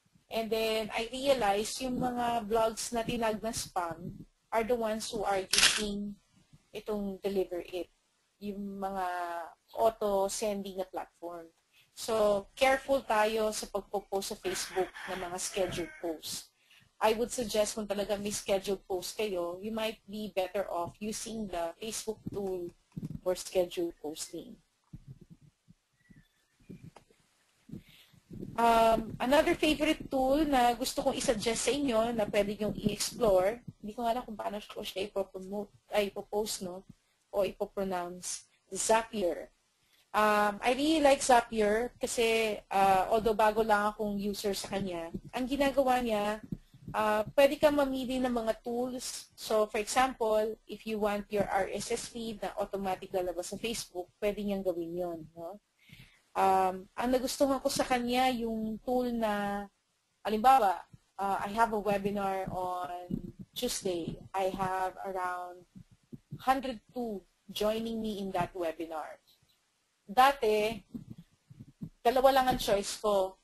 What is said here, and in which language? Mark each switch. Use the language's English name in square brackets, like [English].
[English] And then I realized [Filipino] yung mga blogs na tinag na spam [English] are the ones who are using itong Deliver It, yung mga auto-sending na platform. [Filipino] So, careful tayo sa pagpo-post sa Facebook ng mga scheduled posts. [English] I would suggest [Filipino] kung talaga may scheduled post kayo, [English] you might be better off using the Facebook tool for scheduled posting. Another favorite tool [Filipino] na gusto kong isuggest sa inyo na pwede nyo i-explore, hindi ko nga alam kung paano ko siya ipopromote, ipopost, no? O ipopronounce, Zapier. [English] I really like Zapier [Filipino] kasi although bago lang akong user sa kanya, ang ginagawa niya, pwede kang mamili ng mga tools. [English] So, for example, if you want your RSS feed [Filipino] na automatic lalabas sa Facebook, pwede niyang gawin yun. [English] No? [Filipino] Ang nagustuhan ko sa kanya, yung tool na, halimbawa, [English] I have a webinar on Tuesday. I have around 102 joining me in that webinar. [Filipino] Dati, dalawa lang ang choice ko.